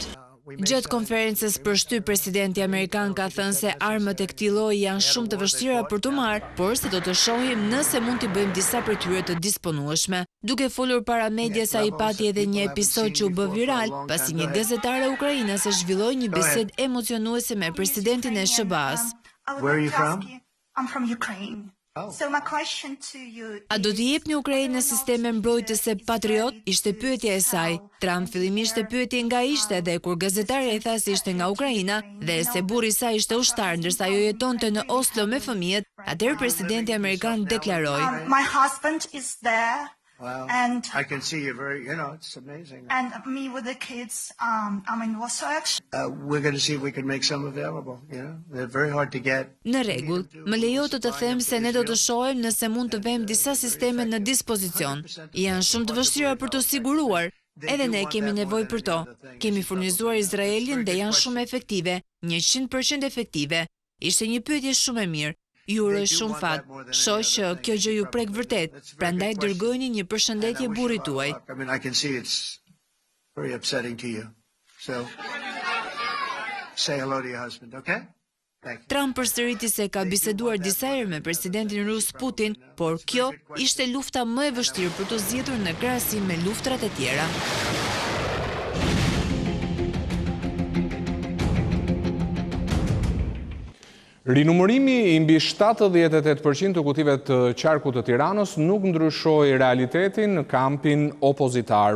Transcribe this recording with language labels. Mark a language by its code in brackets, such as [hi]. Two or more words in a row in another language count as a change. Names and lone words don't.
[sq] Gjatë konferencës për shtyp, presidenti amerikan ka thënë se armët e këtij lloji janë shumë të vështira për të marrë, por se do të shohim nëse mund t'i bëjmë disa prej tyre të disponueshme. Duke folur para medias, ai pati edhe një episod që u bë viral, pasi një gazetare ukrainase zhvilloi një bisedë emocionuese me presidentin e SBA-s. [en] I'm from Ukraine. So my question to you [sq] A do t'i jepni Ukrainës sisteme mbrojtëse Patriot? Ishte pyetja e saj. Trump fillimisht e pyeti nga ishte dhe kur gazetarja i tha se ishte nga Ukraina dhe se burri i saj ishte ushtar ndërsa ajo jetonte në Oslo me fëmijët, atëherë presidenti amerikan deklaroi: [en] My husband is there. Wow. And I can see you it's amazing. And me with the kids, I'm in Warsaw. We're going to see if we can make some available, They're very hard to get. [sq] Në rregull, më lejo të them se ne do të shohim nëse mund të vëmë disa sisteme në dispozicion. Janë shumë të vështira për të siguruar. Edhe ne kemi nevojë për to. Kemi furnizuar Izraelin dhe janë shumë efektive, 100% efektive. Ishte një pyetje shumë e mirë. Ju uroj shumë fat. Shoh që kjo gjë ju prek vërtet. Prandaj dërgojini një përshëndetje burrit tuaj. [en] I can see it's very upsetting to you. So say hello to your husband, okay? [sq] Trump përsëriti se ka biseduar disa herë me presidentin rus Putin, por kjo ishte lufta më e vështirë për të zgjedhur në krahasim me luftrat e tjera. Rinumërimi i mbi 78% të kutive të qarkut të Tiranës nuk ndryshoi realitetin në kampin opozitar.